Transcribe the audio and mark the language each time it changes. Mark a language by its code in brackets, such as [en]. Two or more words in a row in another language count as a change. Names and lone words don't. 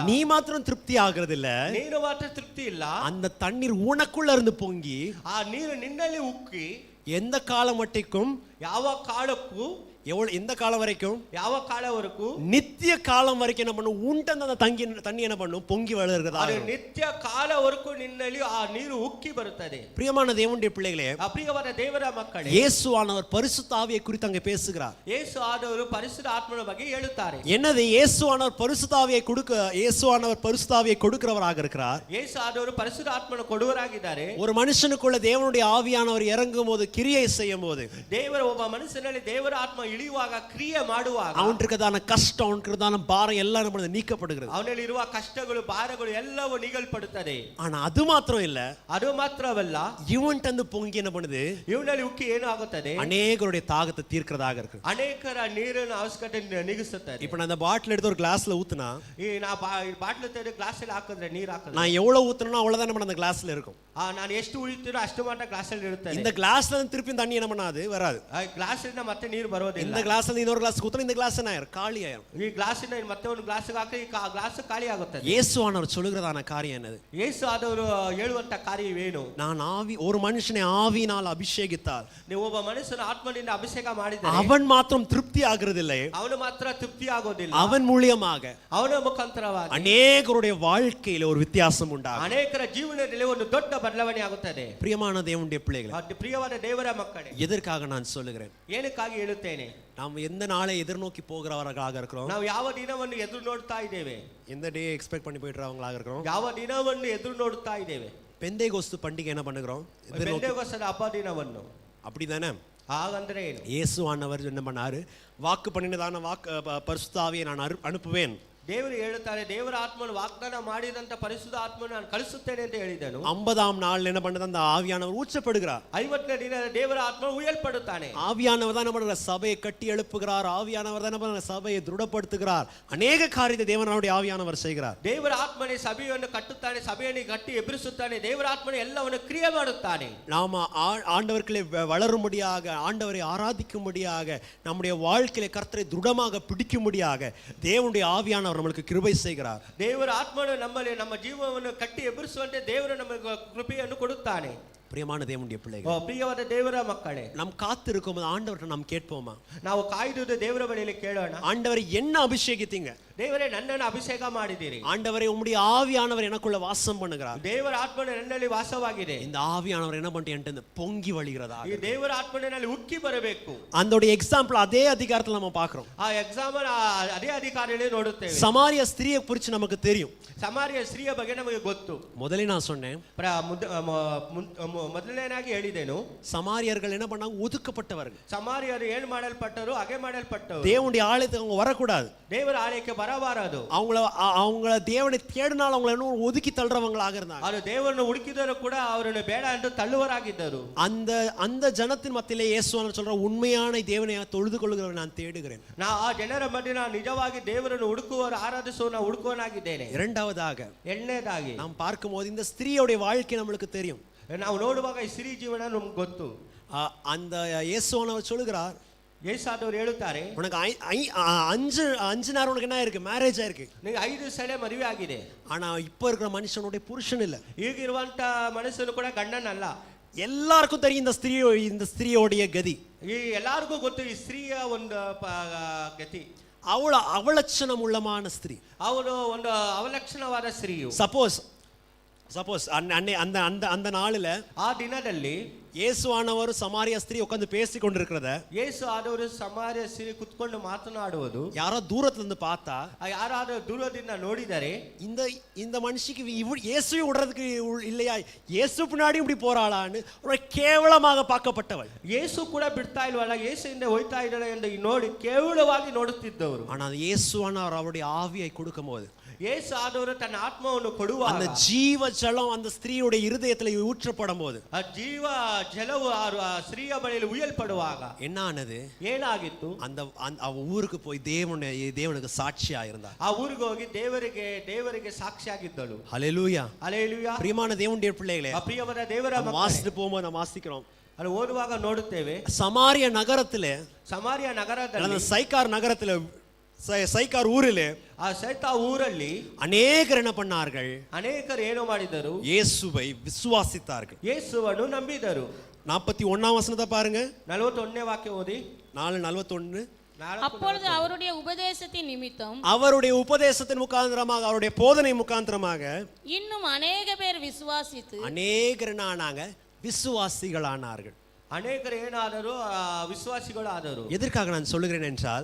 [ta] நீ மாத்திரம் திருப்தி ஆகிறது இல்ல, [kn] ನೀನು ಮಾತ್ರ ತೃಪ್ತಿ ಇಲ್ಲ, [ta] அந்த தண்ணீர் உனக்குள்ள இருந்து பொங்கி [kn] ಆ ನೀರು ನಿನ್ನಲ್ಲಿ ಉಕ್ಕಿ [ta] எந்த காலம் மட்டிக்கும் [kn] ಯಾವ ಕಾಲಕ್ಕೂ [ta] எந்த காலம் வரைக்கும்? [kn] ಯಾವ ಕಾಲವರೆಗೂ? [ta] நித்திய காலம் வரைக்கும் என்ன பண்ணும்? உண்டந்த தண்ணி என்ன பண்ணும்? பொங்கி வளர்கிறதா. [kn] ಅದು ನಿತ್ಯ ಕಾಲವರೆಗೂ ನಿನ್ನಲ್ಲಿ ಆ ನೀರು ಉಕ್ಕಿ ಬರುತ್ತದೆ. [ta] பிரியமான தேவனுடைய பிள்ளைகளே, [kn] ಪ್ರಿಯವಾದ ದೇವರ ಮಕ್ಕಳೇ, [ta] இயேசுவானவர் பரிசுத்த ஆவியை குறித்து அங்கே பேசுகிறார். [kn] ಯೇಸು ಆದವರು ಪರಿಶುದ್ಧ ಆತ್ಮನ ಬಗ್ಗೆ ಹೇಳುತ್ತಾರೆ. [ta] என்னது? இயேசுவானவர் பரிசுத்த ஆவியை கொடுக்கிறவராக இருக்கிறார். [kn] ಯೇಸು ಆದವರು ಪರಿಶುದ್ಧ ಆತ್ಮನ ಕೊಡುವರಾಗಿದ್ದಾರೆ. [ta] ஒரு மனுஷனுக்குள்ள தேவனுடைய ஆவியானவர் இறங்கும் போது, கிரியை செய்யும் போது, [kn] ದೇವರ ಒಬ್ಬ ಮನಸ್ಸಿನಲ್ಲಿ ದೇವರ ಆತ್ಮ ಇಳಿಯುವಾಗ, ಕ್ರಿಯೆ ಮಾಡುವಾಗ, [ta] அவனுக்குதான கஷ்டம், அவனுக்குதான பாரம் எல்லாம் நம்ம நீக்கப்படுகிறது. [kn] ಅವನಲ್ಲಿ ಇರುವ ಕಷ್ಟಗಳು, ಭಾರಗಳು ಎಲ್ಲವೂ ನೀಗಲ್ಪಡುತ್ತದೆ. [ta] ஆனா அது மாத்திரம் இல்ல, [kn] ಅದು ಮಾತ್ರವಲ್ಲ, [ta] இவன்ட்டு பொங்கி என்ன பண்ணுது? [kn] ಇವನಲ್ಲಿ ಉಕ್ಕಿ ಏನು ಆಗುತ್ತದೆ? [ta] அநேகருடைய தாகத்தை தீர்க்கிறதாக இருக்கு. [kn] ಅನೇಕರ ನೀರಿನ ಅವಶ್ಯಕತೆ ನೀಗಿಸುತ್ತದೆ. [ta] இப்ப நான் அந்த பாட்டில் எடுத்து ஒரு கிளாஸ்ல ஊத்துனா, [kn] ಈ ನಾ ಬಾಟ್ಲು ತೆಗೆದು ಗ್ಲಾಸ್ ಅಲ್ಲಿ ಹಾಕಿದ್ರೆ ನೀರು ಹಾಕಿದ್ರೆ [ta] நான் எவ்வளவு ஊத்துறேனோ அவ்வளவுதான் நம்ம அந்த கிளாஸ்ல இருக்கும். [kn] ನಾನು ಎಷ್ಟು ಉಳಿತೀನೋ ಅಷ್ಟು ಮಾತ್ರ ಗ್ಲಾಸ್ ಅಲ್ಲಿ ಇರುತ್ತದೆ. [ta] இந்த கிளாஸ்ல இருந்து திருப்பி தண்ணி என்ன பண்ணாது? வராது. [kn] ಗ್ಲಾಸ್ ಇಂದ ಮತ್ತೆ ನೀರು ಬರೋದಿಲ್ಲ. [ta] இந்த கிளாஸ்ல இருந்து இன்னொரு கிளாஸ் ஊத்துனா இந்த கிளாஸ் என்ன ஆயிரும்? காலி ஆயிரும். [kn] ಈ ಗ್ಲಾಸ್ ಇಂದ ಮತ್ತೆ ಒಂದು ಗ್ಲಾಸ್ ಹಾಕಿ ಈ ಗ್ಲಾಸ್ ಖಾಲಿ ಆಗುತ್ತದೆ. [ta] இயேசுவானவர் சொல்லுகிறதான காரியம் என்னது? [kn] ಯೇಸು ಆದವರು ಹೇಳುವಂತ ಕಾರ್ಯವೇನು? [ta] நான் ஒரு மனுஷனை ஆவியினால் அபிஷேகித்தால், [kn] ನೀವು ಒಬ್ಬ ಮನುಷ್ಯನ ಆತ್ಮನಿಂದ ಅಭಿಷೇಕ ಮಾಡಿದರೆ [ta] அவன் மாத்திரம் திருப்தி ஆகிறதில்லை, [kn] ಅವನು ಮಾತ್ರ ತೃಪ್ತಿ ಆಗೋದಿಲ್ಲ, [ta] அவன் மூலியமாக [kn] ಅವನ ಮುಖಾಂತರವಾಗಿ [ta] அநேகருடைய வாழ்க்கையில ஒரு வித்தியாசம் உண்டாகும். [kn] ಅನೇಕರ ಜೀವನದಲ್ಲಿ ಒಂದು ದೊಡ್ಡ ಬದಲಾವಣೆ ಆಗುತ್ತದೆ. [ta] பிரியமான தேவனுடைய பிள்ளைகளே, [kn] ಪ್ರಿಯವಾದ ದೇವರ ಮಕ್ಕಳೇ, [ta] எதற்காக நான் சொல்லுகிறேன்? [kn] ಏನಕ್ಕಾಗಿ ಹೇಳುತ್ತೇನೆ? [ta] நாம் எந்த நாளை எதிர்நோக்கி போகிறவர்களாக இருக்கிறோம்? [kn] ನಾವು ಯಾವ ದಿನವನ್ನು ಎದುರು ನೋಡ್ತಾ ಇದ್ದೇವೆ? [ta] எந்த [en] day expect [ta] பண்ணி போயிடுறவங்களாக இருக்கிறோம்? [kn] ಯಾವ ದಿನವನ್ನು ಎದುರು ನೋಡ್ತಾ ಇದ್ದೇವೆ? [ta] பெந்தேகோஸ்து பண்டிகை என்ன பண்ணுகிறோம்? [kn] பெந்தேகோஸ்து ಹಬ್ಬ ದಿನವನ್ನು. [ta] அப்படிதானே? [kn] ಹಾಗಂದ್ರೆ ಏನು? [ta] இயேசுவானவர் என்ன பண்ணாரு? வாக்கு பண்ணினதான பரிசுத்த ஆவியை நான் அனுப்புவேன். [kn] ದೇವರು ಹೇಳುತ್ತಾರೆ, ದೇವರ ಆತ್ಮನು ವಾಗ್ದಾನ ಮಾಡಿದಂತ ಪರಿಶುದ್ಧ ಆತ್ಮನು ನಾನು ಕಳಿಸುತ್ತೇನೆ ಅಂತ ಹೇಳಿದನು. [ta] 50ஆம் நாள் என்ன பண்ணது? அந்த ஆவியானவர் ஊற்றப்படுகிறார். [kn] 50ನೇ ದಿನ ದೇವರ ಆತ್ಮ ಉಯ್ಯಲ್ಪಡುತ್ತಾನೆ. [ta] ஆவியானவர் தான் நம்ம சபையை கட்டி எழுப்புகிறார். ஆவியானவர் தான் நம்ம சபையை திருடப்படுத்துகிறார். அநேக காரியத்தை தேவனுடைய ஆவியானவர் செய்கிறார். [kn] ದೇವರ ಆತ್ಮನೇ ಸಭೆಯನ್ನು ಕಟ್ಟುತ್ತಾನೆ, ಸಭೆಯನ್ನು ಕಟ್ಟಿ ಎಬ್ಬಿಸುತ್ತಾನೆ. ದೇವರ ಆತ್ಮನೇ ಎಲ್ಲವನ್ನು ಕ್ರಿಯೆ ಮಾಡುತ್ತಾನೆ. [ta] நாம ஆண்டவர்களை வளரும்படியாக, ஆண்டவரை ஆராதிக்கும்படியாக, நம்முடைய வாழ்க்கையில கர்த்தரை திருடமாக பிடிக்கும்படியாக தேவனுடைய ஆவியானவர் நம்மளுக்கு கிருபை செய்கிறார். [kn] ದೇವರ ಆತ್ಮನು ನಮ್ಮಲ್ಲಿ ನಮ್ಮ ಜೀವನವನ್ನು ಕಟ್ಟಿ ಎಬ್ಬಿಸುವಂತೆ ದೇವರು ನಮಗೆ ಕೃಪೆಯನ್ನು ಕೊಡುತ್ತಾನೆ. [ta] பிரியமான தேவனுடைய பிள்ளைகள், [kn] ಪ್ರಿಯವಾದ ದೇವರ ಮಕ್ಕಳೇ, [ta] நாம் காத்து இருக்கும்போது ஆண்டவர்கிட்ட நாம் கேட்போமா? [kn] ನಾವು ಕಾಯ್ದುದು ದೇವರ ಬಳಿಯಲ್ಲಿ ಕೇಳೋಣ. [ta] ஆண்டவரை என்ன அபிஷேகித்தீங்க? [kn] ದೇವರೇ ನನ್ನನ್ನು ಅಭಿಷೇಕ ಮಾಡಿದಿರಿ. [ta] ஆண்டவரே உம்முடைய ஆவியானவர் எனக்குள்ள வாசம் பண்ணுகிறார். [kn] ದೇವರ ಆತ್ಮನು ನನ್ನಲ್ಲಿ ವಾಸವಾಗಿದೆ. [ta] இந்த ஆவியானவர் என்ன பண்ணிட்டு என்கிட்ட பொங்கி வழிகிறதா? [kn] ಈ ದೇವರ ಆತ್ಮನಲ್ಲಿ ಉಕ್ಕಿ ಬರಬೇಕು. [ta] அந்த எக்ஸாம்பிள் அதே அதிகாரத்துல நம்ம பார்க்கிறோம். [kn] ಆ ಎಕ್ಸಾಂಪಲ್ ಅದೇ ಅಧಿಕಾರಿಯಲ್ಲಿ ನೋಡುತ್ತೇವೆ. [ta] சமாரிய ஸ்திரியை குறித்து நமக்கு தெரியும். [kn] ಸಮಾರಿಯ ಸ್ತ್ರೀಯ ಬಗ್ಗೆ ನಮಗೆ ಗೊತ್ತು. [ta] முதல்ல நான் சொன்னேன், [kn] ಮೊದಲನೇನಾಗಿ ಹೇಳಿದೆನು, [ta] சமாரியர்கள் என்ன பண்ணாங்க? ஒதுக்கப்பட்டவர்கள். [kn] ಸಮಾರಿಯರು ಏನು ಮಾಡಲ್ಪಟ್ಟರು? ಹಾಗೆ ಮಾಡಲ್ಪಟ್ಟರು. [ta] தேவனுடைய ஆலயத்துக்கு அவங்க வரக்கூடாது. [kn] ದೇವರ ಆಲಯಕ್ಕೆ ಬರಬಾರದು. [ta] அவங்கள தேவனை தேடினால் அவங்களை இன்னும் ஒதுக்கி தள்ளுறவங்களாக இருந்தாங்க. [kn] ಅವರು ದೇವರನ್ನು ಹುಡುಕಿದರೂ ಕೂಡ ಅವರನ್ನು ಬೇಡ ಎಂದು ತಳ್ಳುವರಾಗಿದ್ದರು. [ta] அந்த ஜனத்தின் மத்தியிலே இயேசுவானவர் சொல்ற, உண்மையான தேவனை தொழுது கொள்ளுகிறவரை நான் தேடுகிறேன். [kn] ಆ ಜನರ ಮಧ್ಯೆ ನಾನು ನಿಜವಾಗಿ ದೇವರನ್ನು ಹುಡುಕುವವರು, ಆರಾಧಿಸುವ ಹುಡುಕುವನಾಗಿದ್ದೇನೆ. [ta] இரண்டாவதாக, [kn] ಎರಡನೇದಾಗಿ [ta] நாம் பார்க்கும்போது இந்த ஸ்திரீயோட வாழ்க்கை நம்மளுக்கு தெரியும். [kn] ನಾವು ನೋಡುವಾಗ ಈ ಸ್ತ್ರೀ ಜೀವನ ನಮ್ಗೆ ಗೊತ್ತು. [ta] அந்த இயேசுவானவர் சொல்லுகிறார், [kn] ಯೇಸಾದವರು ಹೇಳುತ್ತಾರೆ, [ta] உனக்கு அஞ்சு நேரம் உனக்கு என்ன இருக்கு? மேரேஜ் ஆயிருக்கு. [kn] ನಿಮಗೆ 5 ಸಲ ಮದುವೆ ಆಗಿದೆ. [ta] ஆனா இப்ப இருக்கிற மனுஷனுடைய புருஷன் இல்ல. [kn] ಈಗಿರುವಂತ ಮನುಷ್ಯನು ಕೂಡ ಗಂಡನಲ್ಲ. [ta] எல்லாருக்கும் தெரியும் இந்த ஸ்திரீயோடைய கதி. [kn] ಈ ಎಲ್ಲರಿಗೂ ಗೊತ್ತು ಈ ಸ್ತ್ರೀಯ ಒಂದು ಗತಿ. [ta] அவலட்சணம் உள்ளமான ஸ்திரீ. [kn] ಅವಳು ಒಂದು ಅವಲಕ್ಷಣವಾದ ಸ್ತ್ರೀಯು. [ta] சப்போஸ் அந்த நாளில், [kn] ಆ ದಿನದಲ್ಲಿ [ta] இயேசுவானவர் சமாரிய ஸ்திரீ உட்கார்ந்து பேசி கொண்டிருக்கிறத [kn] ಯೇಸು ಆದವರು ಸಮಾರ್ಯ ಸ್ತ್ರೀ ಕುತ್ಕೊಂಡು ಮಾತನಾಡುವುದು [ta] யாரோ தூரத்துல இருந்து பார்த்தா, [kn] ಯಾರಾದರೂ ದೂರದಿಂದ ನೋಡಿದರೆ, [ta] இந்த மனுஷிக்கு இயேசுவை விடுறதுக்கு இல்லையா, இயேசு பின்னாடி இப்படி போறாளான்னு ஒரு கேவலமாக பார்க்கப்பட்டவள். [kn] ಯೇಸು ಕೂಡ ಬಿಡ್ತಾ ಇಲ್ವಲ್ಲ, ಯೇಸುವಿಂದ ಹೋಯ್ತಾ ಇದ್ದಾಳೆ ಎಂದು ನೋಡಿ ಕೇವಲವಾಗಿ ನೋಡುತ್ತಿದ್ದವರು. [ta] ஆனால் இயேசுவானவர் அவருடைய ஆவியை கொடுக்கும் போது, [kn] ಯೇಸು ಆದವರು ತನ್ನ ಆತ್ಮವನ್ನು ಕೊಡುವಾಗ, [ta] அந்த ஜீவ ஜலம் அந்த ஸ்திரீயுடைய இருதயத்தில் ஊற்றப்படும் போது, [kn] ಆ ಜೀವ ಜಲವು ಆ ಸ್ತ್ರೀಯ ಬಳಿಯಲ್ಲಿ ಉಯ್ಯಲ್ಪಡುವಾಗ [ta] என்ன ஆனது? [kn] ಏನಾಗಿತ್ತು? [ta] அவ ஊருக்கு போய் தேவனுக்கு சாட்சியா இருந்தா. [kn] ಆ ಊರಿಗೆ ಹೋಗಿ ದೇವರಿಗೆ ಸಾಕ್ಷಿಯಾಗಿದ್ದಳು. [ta] ஹல்லேலூயா, [kn] ಹಲ್ಲೆಲೂಯಾ. [ta] பிரியமான தேவனுடைய பிள்ளைகளே, [kn] ಪ್ರಿಯವಾದ ದೇವರ ಮಕ್ಕಳೇ, [ta] வாசித்து போகும்போது நாம் வாசிக்கிறோம், [kn] ಅಲ್ಲಿ ಓದುವಾಗ ನೋಡುತ್ತೇವೆ, [ta] சமாரிய நகரத்திலே, [kn] ಸಮಾರ್ಯ ನಗರದಲ್ಲಿ, [ta] சைக்கார் நகரத்திலே, சைக்கார் ஊரிலே, [kn] ಆ ಸೈತಾ ಊರಲ್ಲಿ [ta] அநேகர் என்ன பண்ணார்கள்? [kn] ಅನೇಕರು ಏನು ಮಾಡಿದರು? [ta] இயேசுவை விசுவாசித்தார்கள். [kn] ಯೇಸುವನ್ನು ನಂಬಿದರು. [ta] 41ஆம் வசனத்தை பாருங்க. [kn] 41ನೇ ವಾಕ್ಯ ಓದಿ. [ta] 4:41. அப்பொழுது அவருடைய உபதேசத்தின் நிமித்தம் அவருடைய உபதேசத்தின் முகாந்திரமாக, அவருடைய போதனை முகாந்திரமாக இன்னும் அநேக பேர் விசுவாசித்து அநேகரானாங்க, விசுவாசிகளானார்கள். [kn] ಅನೇಕರು ಏನಾದರೂ ವಿಶ್ವಾಸಿಗಳು ಆದರು. [ta] எதற்காக நான் சொல்லுகிறேன் என்றால்,